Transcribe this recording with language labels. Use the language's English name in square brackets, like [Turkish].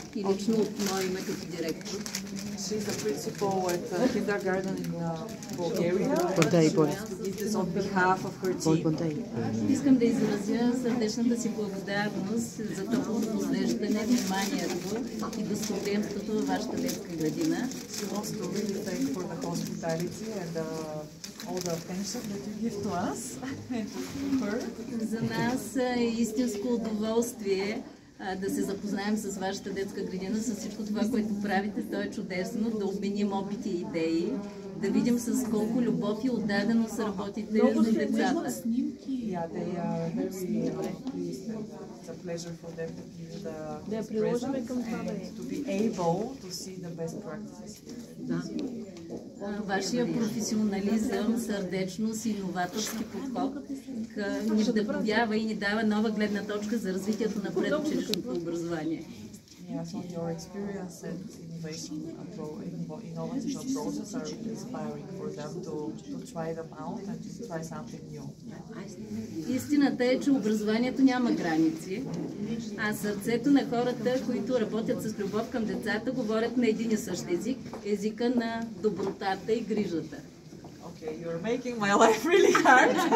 [Bulgarian] И лично от мое име като директор. [English] She's a principal at kindergarten in Bulgaria. It is on behalf of her team. [Bulgarian] Искам да изразя сърдечната си благодарност за топлото посрещане, вниманието и гостоприемството във вашата детска градина. [English] She wants to really thank for the hospitality and all the attention that you give to us and to her. [Bulgarian] За нас е истинско удоволствие да се запознаем с вашата детска градина, с всичко това, което правите. То е чудесно, да обменим опити и идеи, да видим с колко любов и отдаденост работите за децата. [English] Yeah, they are very pleased and it's a pleasure for them to give the present and to be able to see the best practices here. [Bulgarian] Вашия професионализъм, сърдечност и новаторски подход ни вдъхновява и ни дава нова гледна точка за развитието на предучилищното образование. [English] Yeah, so your experience and innovation innovative approaches are inspiring for them to try them out and to try something new. [Bulgarian] Истината е, че образованието няма граници, а сърцето на хората, които работят с любов към децата, говорят на един и същ език, езика на добротата и грижата. [English] Okay, you're making my life really hard.